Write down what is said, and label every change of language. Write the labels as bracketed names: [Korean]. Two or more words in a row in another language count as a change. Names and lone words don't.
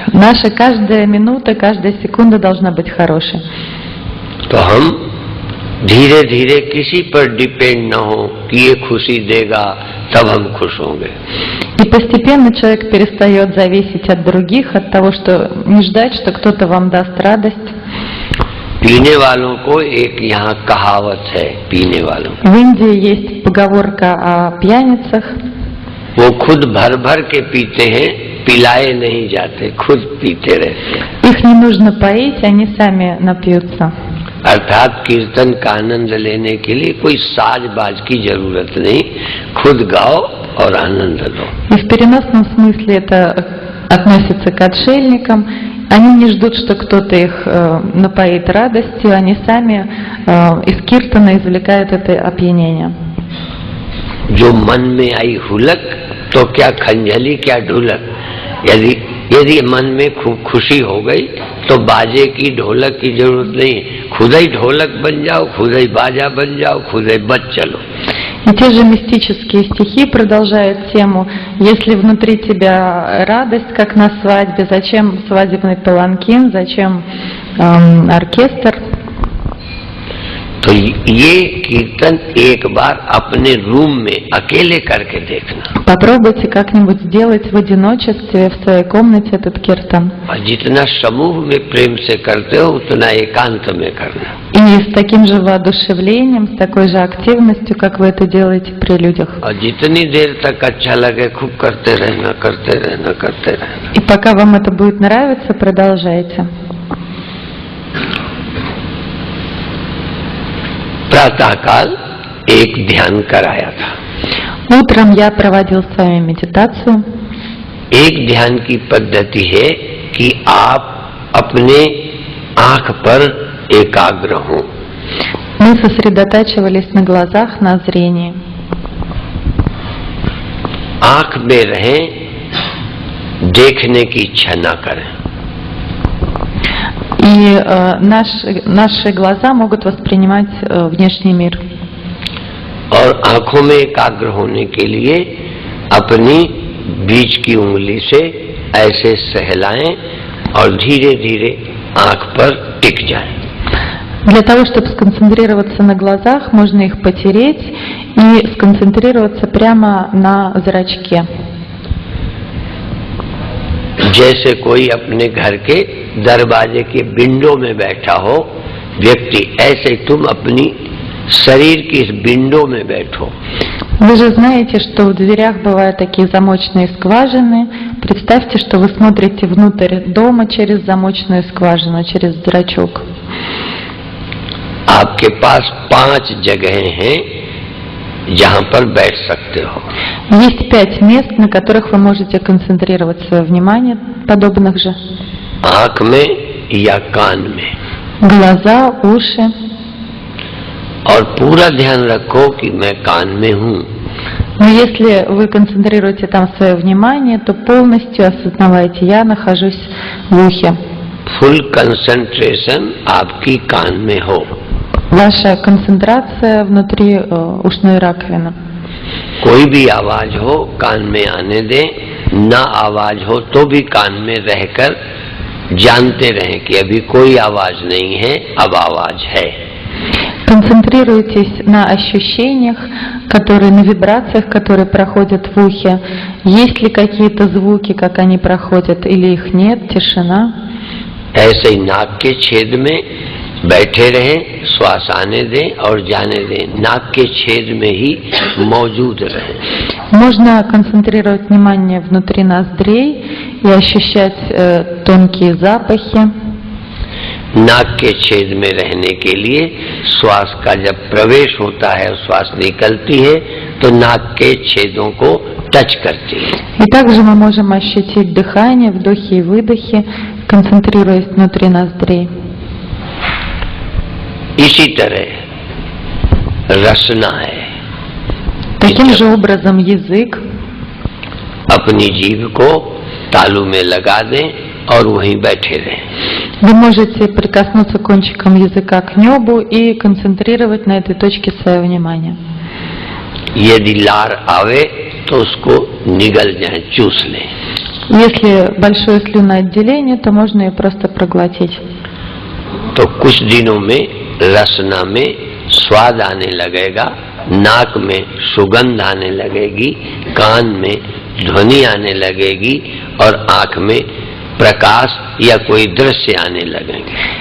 [Russian] Наша каждая минута, каждая секунда должна быть хорошей. [Hindi] तो हम धीरे धीरे किसी पर डिपेंड न हो कि ये खुशी देगा तब हम खुश होंगे। [Russian] И постепенно человек перестает зависеть от других, от того, что не ждать, что кто-то вам даст радость. [Hindi] पीने वालों को एक यहाँ कहावत है, पीने वालों [Russian] В Индии есть поговорка о пьяницах. [Hindi] वो खुद भर भर के पीते हैं, पिलाए नहीं जाते, खुद पीते रहते हैं। [Russian] Их не нужно поить, они сами напьются. [Hindi] अर्थात कीर्तन का आनंद लेने के लिए कोई साज बाज की जरूरत नहीं, खुद गाओ और आनंद लो। [Russian] И в переносном смысле это относится к отшельникам. Они не ждут, что кто-то их напоит радостью, они сами из киртана извлекают это опьянение. [Hindi] जो मन में आई हुलक तो क्या खंजली क्या ढोलक। यदि मन में खुशी हो गई तो बाजे की ढोलक की जरूरत नहीं, खुद ही ढोलक बन जाओ, खुद ही बाजा बन जाओ, खुद ही बज चलो। [Russian] И те же мистические стихи продолжают тему. Если внутри тебя радость, как на свадьбе, зачем свадебный паланкин, зачем оркестр? [Hindi] तो ये कीर्तन एक बार अपने रूम में अकेले करके देखना। [Russian] Попробуйте как-нибудь сделать в одиночестве в своей комнате этот киртан. [Hindi] और जितना समूह में प्रेम से करते हो उतना एकांत में करना। [Russian] И с таким же воодушевлением, с такой же активностью, как вы это делаете при людях. [Hindi] और जितनी देर तक अच्छा लगे खूब करते रहना, करते रहना, करते रहना। [Russian] И пока вам это будет нравиться, продолжайте. [Hindi] प्रातः काल एक ध्यान कराया था। [Russian] Утром я проводил с вами медитацию. [Hindi] एक ध्यान की पद्धति है कि आप अपने आंख पर एकाग्र हो। [Russian] Мы сосредотачивались на глазах, на зрении. [Hindi] आंख में रहें, देखने की इच्छा न करें। [Russian] И наши глаза могут воспринимать внешний мир. [Hindi] और आंखों में एकाग्र होने के लिए अपनी बीच की उंगली से ऐसे सहलाएं और धीरे धीरे आंख पर टिक जाएं। [Russian] Для того, чтобы сконцентрироваться на глазах, можно их потереть и сконцентрироваться прямо на зрачке. [Hindi] जैसे कोई अपने घर के दरवाजे के विंडो में बैठा हो व्यक्ति, ऐसे तुम अपनी शरीर की इस विंडो में बैठो। [Russian] Вы же знаете, что в дверях бывают такие замочные скважины. Представьте, что вы смотрите внутрь дома через замочную скважину, через зрачок. [Hindi] आपके पास 5 जगहें हैं जहां पर बैठ सकते हो। [Russian] Есть 5 мест, на которых вы можете концентрировать свое внимание, подобных же. [Hindi] आंख में या कान में। [Russian] Глаза, уши. [Hindi] और पूरा ध्यान रखो कि मैं कान में हूँ। [Russian] Но если вы концентрируете там свое внимание, то полностью осознавайте, я нахожусь в ухе. [English] full concentration [Hindi] आपकी कान में हो। [Russian] Ваша концентрация внутри ушной раковины. [Hindi] कोई भी आवाज हो कान में आने दें, ना आवाज हो तो भी कान में रहकर जानते रहें कि अभी कोई आवाज नहीं है, अब आवाज है। [Russian] Концентрируйтесь на ощущениях, которые, на вибрациях, которые проходят в ухе. Есть ли какие-то звуки, как они проходят, или их нет, тишина. [Hindi] ऐसे ही नाक के छेद में बैठे रहें, श्वास आने दें और जाने दें, नाक के छेद में ही मौजूद रहें। [Russian] Можно концентрировать внимание внутри ноздрей и ощущать тонкие запахи. [Hindi] नाक के छेद में रहने के लिए श्वास का जब प्रवेश होता है और श्वास निकलती है तो नाक के छेदों को टच करती है। [Russian] И также мы можем ощутить дыхание, вдохи и выдохи, концентрируясь внутри ноздрей. [Hindi] इसी तरह रसना है। [Russian] Таким же образом язык. [Hindi] अपनी जीभ को तालू में लगा दें और वहीं बैठे रहें। [Russian] Вы можете прикоснуться кончиком языка к небу и концентрировать на этой точке свое внимание. [Hindi] यदि लार आवे तो उसको निगल जाए, चूस लें। [Russian] Если большое слюноотделение, то можно ее просто проглотить. [Hindi] तो कुछ दिनों में रसना में स्वाद आने लगेगा, नाक में सुगंध आने लगेगी, कान में ध्वनि आने लगेगी और आंख में प्रकाश या कोई दृश्य आने लगेंगे।